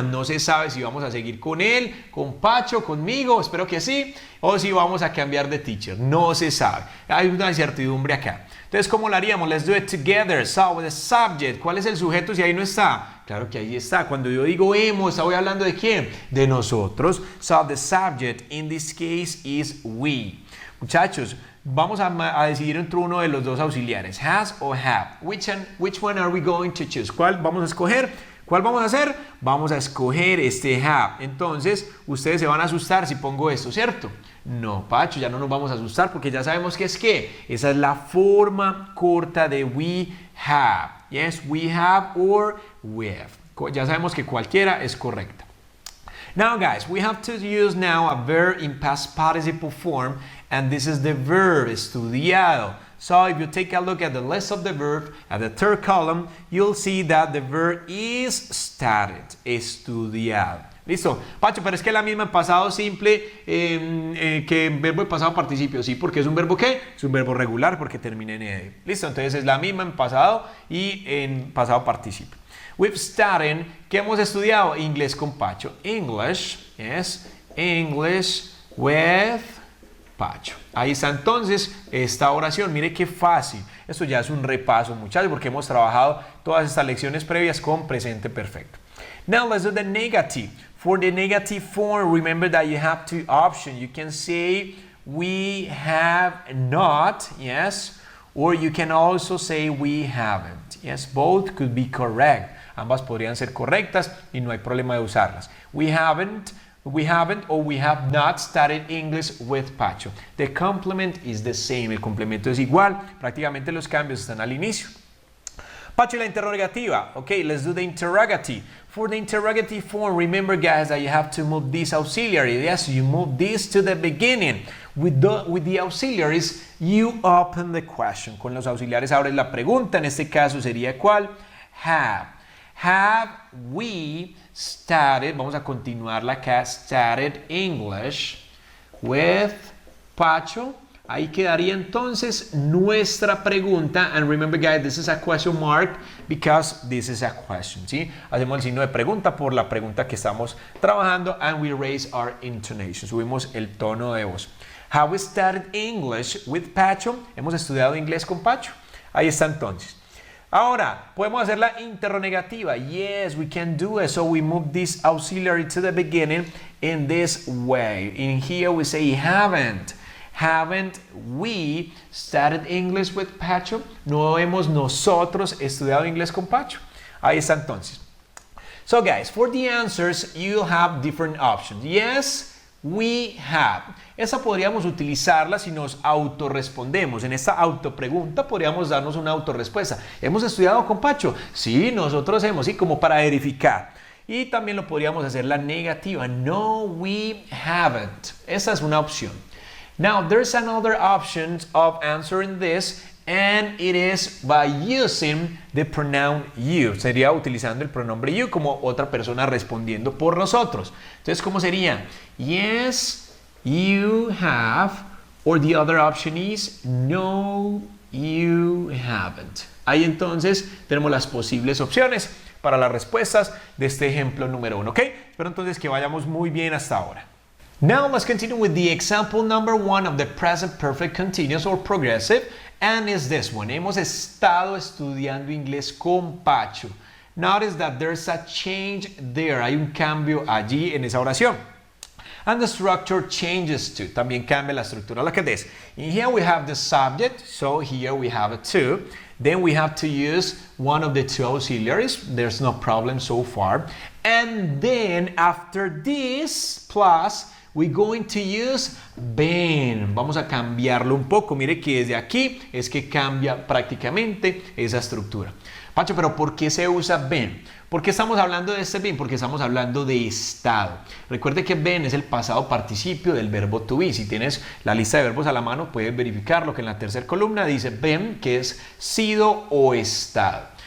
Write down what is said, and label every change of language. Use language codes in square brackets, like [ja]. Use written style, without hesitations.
[es] No se sabe si vamos a seguir con él, con Pacho, conmigo, espero que sí, o si vamos a cambiar de teacher, no se sabe. Hay una incertidumbre acá. Entonces, ¿cómo lo haríamos? [en] Let's do it together. So, with the subject. [es] ¿Cuál es el sujeto si ahí no está? Claro que ahí está. Cuando yo digo hemos, ¿estoy hablando de quién? De nosotros. [en] So, the subject in this case is we. [es] Muchachos, vamos a decidir entre uno de los dos auxiliares. Has o have. [en] Which one are we going to choose? [es] ¿Cuál vamos a escoger? ¿Cuál vamos a hacer? Vamos a escoger este have. Entonces, ustedes se van a asustar si pongo esto, ¿cierto? No, Pacho, ya no nos vamos a asustar porque ya sabemos que es que esa es la forma corta de we have. [en] Yes, we have or we have. [es] Ya sabemos que cualquiera es correcta. [en] Now, guys, we have to use now a verb in past participle form, and this is the verb estudiado. So if you take a look at the list of the verb, at the third column, you'll see that the verb is studied, estudiado. [es] ¿Listo? Pacho, pero es que es la misma en pasado simple que en verbo de pasado participio. Sí, porque es un verbo ¿qué? Es un verbo regular porque termina en ed. ¿Listo? Entonces es la misma en pasado y en pasado participio. [en] We've studied, [es] ¿qué hemos estudiado? Inglés con Pacho. [en] English, yes, English with Pacho. [es] Ahí está entonces esta oración. Mire qué fácil. Esto ya es un repaso, muchachos, porque hemos trabajado todas estas lecciones previas con presente perfecto. [en] Now let's do the negative. For the negative form, remember that you have two options. You can say we have not, yes, or you can also say we haven't. Yes, both could be correct. [es] Ambas podrían ser correctas y no hay problema de usarlas. [en] We haven't, or we have not studied English with Pacho. The complement is the same. [es] El complemento es igual. Prácticamente los cambios están al inicio. [en] Pacho, [es] la interrogativa. [en] Okay, let's do the interrogative. For the interrogative form, remember, guys, that you have to move this auxiliary. Yes, you move this to the beginning. With the auxiliaries, you open the question. [es] Con los auxiliares abres la pregunta. En este caso sería ¿cuál? [en] Have. Have we studied, [es] vamos a continuarla acá, [en] studied English with Pacho. [es] Ahí quedaría entonces nuestra pregunta. [en] And remember, guys, this is a question mark because this is a question, ¿sí? [es] Hacemos el signo de pregunta por la pregunta que estamos trabajando. [en] And we raise our intonation. [es] Subimos el tono de voz. [en] Have we studied English with Pacho? [es] ¿Hemos estudiado inglés con Pacho? Ahí está entonces. Ahora, podemos hacer la interrogativa. [en] Yes, we can do it. So we move this auxiliary to the beginning in this way. In here we say haven't. Haven't we studied English with Pacho? [es] No hemos nosotros estudiado inglés con Pacho. Ahí está entonces. [en] So guys, for the answers, you have different options. Yes, we have. [es] Esa podríamos utilizarla si nos autorrespondemos. En esta autopregunta podríamos darnos una autorrespuesta. ¿Hemos estudiado con Pacho? Sí, nosotros hemos, sí, como para verificar. Y también lo podríamos hacer la negativa. [en] No, we haven't. Esa es una opción. Now, there's another option of answering this, and it is by using the pronoun you. [es] Sería utilizando el pronombre you como otra persona respondiendo por nosotros. Entonces, ¿cómo sería? [en] Yes, you have, or the other option is no, you haven't. [es] Ahí entonces tenemos las posibles opciones para las respuestas de este ejemplo número 1, ¿ok? Espero entonces que vayamos muy bien hasta ahora. [en] Now let's continue with the example number 1 of the present perfect continuous or progressive, and is this one. [es] Hemos estado estudiando inglés con Pacho. [en] Notice that there's a change there. [es] Hay un cambio allí en esa oración. [en] And the structure changes too. [es] También cambia la estructura. [en] Look at this. In here we have the subject, so here we have a to. Then we have to use one of the two auxiliaries. There's no problem so far. And then after this plus, we're going to use been. [es] Vamos a cambiarlo un poco. Mire que desde aquí es que cambia prácticamente esa estructura. Pacho, pero ¿por qué se usa been? ¿Por qué estamos hablando de este been? Porque estamos hablando de estado. Recuerde que been es el pasado participio del verbo to be. Si tienes la lista de verbos a la mano, puedes verificar lo que en la tercera columna dice been, que es sido o estado.